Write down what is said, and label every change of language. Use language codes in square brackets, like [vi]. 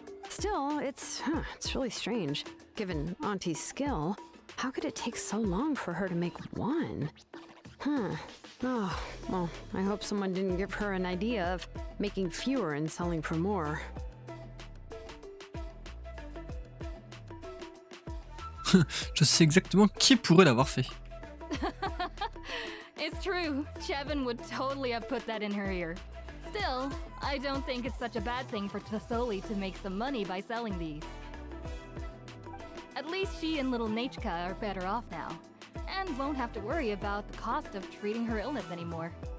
[en] Still, it's really strange. Given Auntie's skill, how could it take so long for her to make one? Oh, well, I hope someone didn't give her an idea of making fewer and selling for more. [fr] Je sais exactement qui pourrait l'avoir fait. [en] It's true. Chevin would totally have put that in her ear. Still, I don't think it's such a bad thing for Tasoli to make some money by selling these. At least she and little Nachka are better off now, and won't have to worry about the cost of treating her illness anymore.